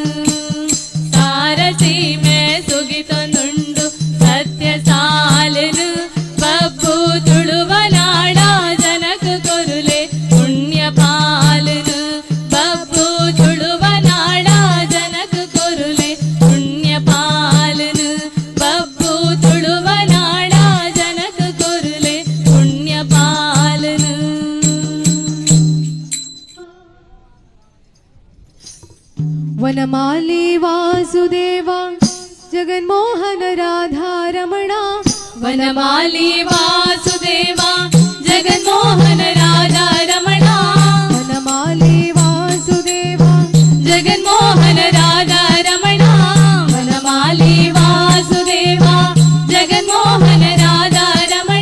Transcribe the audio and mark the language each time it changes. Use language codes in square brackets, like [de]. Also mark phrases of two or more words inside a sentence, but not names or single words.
[tcy] ಸಾರಸೀಮೆ ಸುಗಿತೊಂದುಂಡು ಸತ್ಯ ಸಾಲನು ಬಬ್ಬು ತುಳುವ ನಾಡ ಜನಕ ಕೊರುಲೆ ಪುಣ್ಯ ಪಾಲನು ಬಬ್ಬು ತುಳುವ ನಾಡ ಜನಕ ಕೊರುಲೆ ಪುಣ್ಯ ಪಾಲನು ಬಬ್ಬು ತುಳುವ ನಾಡ ಜನಕ ಕೊರುಲೆ ಪುಣ್ಯ ಪಾಲನು [sa] ವನಮಾಲಿ ವಾಸುದೇವ ಜಗನ್ಮೋಹನ ರಾಧಾರಮಣ ವನಮಾಲಿ ವಾಸುದೇವ ಜಗನ್ಮೋಹನ ರಾಧಾ ರಮಣ ವನಮಾಲಿ ವಾಸುದೇವ ಜಗನ್ಮೋಹನ ರಾಧಾ ರಮಣ ವನಮಾಲಿ ವಾಸುದೇವ ಜಗನ್ಮೋಹನ ರಾಧಾ ರಮಣ